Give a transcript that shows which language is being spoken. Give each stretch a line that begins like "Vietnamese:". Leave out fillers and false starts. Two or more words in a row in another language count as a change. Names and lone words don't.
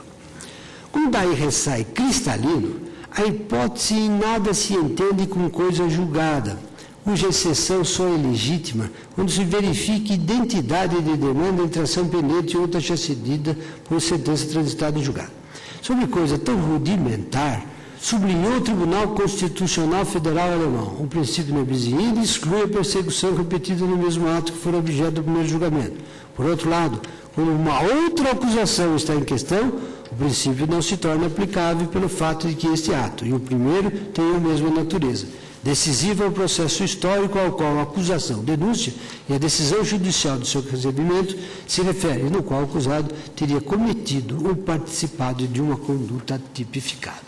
Portuguese: Como daí ressai cristalino, a hipótese em nada se entende com coisa julgada, cuja exceção só é legítima quando se verifique identidade de demanda entre ação pendente e outra já cedida por sentença transitada em julgado. Sobre coisa tão rudimentar, sublinhou o Tribunal Constitucional Federal Alemão: o princípio
Latin: non bis in idem
Portuguese: exclui a persecução repetida no mesmo ato que for objeto do primeiro julgamento. Por outro lado, quando uma outra acusação está em questão, o princípio não se torna aplicável pelo fato de que este ato e o primeiro tenham a mesma natureza. Decisivo é o processo histórico ao qual a acusação, denúncia e a decisão judicial do seu recebimento se refere, no qual o acusado teria cometido ou participado de uma conduta tipificada.